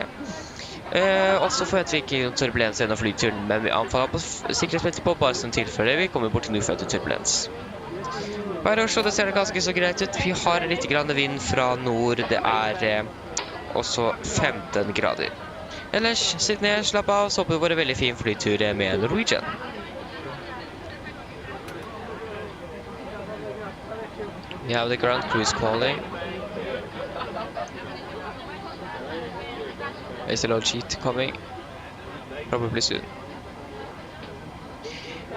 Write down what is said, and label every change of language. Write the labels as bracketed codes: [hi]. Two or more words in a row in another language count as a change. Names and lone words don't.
[no] Og så forventer vi ikke noen turbulens gjennom flyturen, men vi anfaller på sikkerhetsbeltet på bare som tilfelle vi kommer bort til uført turbulens. Her i Oslo, det ser det ganske så greit ut. Vi har litt grann vind fra nord, det er også 15 grader. Ellers, sitt ned, slapp av, så håper vi får en veldig fin flytur med Norwegian. [en] We have the ground crews calling. There's a load sheet coming, probably soon.